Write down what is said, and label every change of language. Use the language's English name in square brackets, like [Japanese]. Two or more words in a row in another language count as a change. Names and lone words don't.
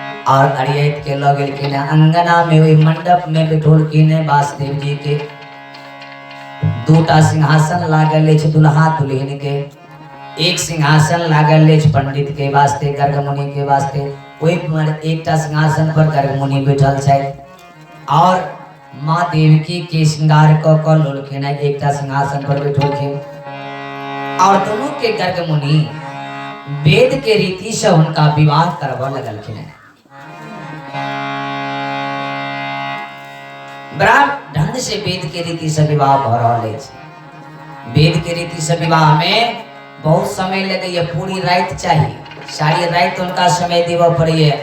[Maithili] और अरियत के लगे के अंगना में वही मंडप में बिठोल के वासुदेव जी के दूटा सिंहासन लागल दुल्हा दुल्हन के, एक सिंहासन लागल पंडित के वास्ते गर्ग मुनि के वास्ते, ओहि पर एकटा सिंहासन पर गर्ग मुनि बैठल छथि और माँ देवकी के श्रृंगार क लोलखिन एकटा सिंहासन पर बैठलखिन और दोनों के गर्ग मुनि वेद के रीति से उनका विवाह करवा लगलखिन। बड़ा ढंग से वेद के रीति से विवाह भ रहा है। वेद के रीति से विवाह में बहुत समय लगे, पूरी रात चाहिए, सारी रात उनका समय देव पड़ी है।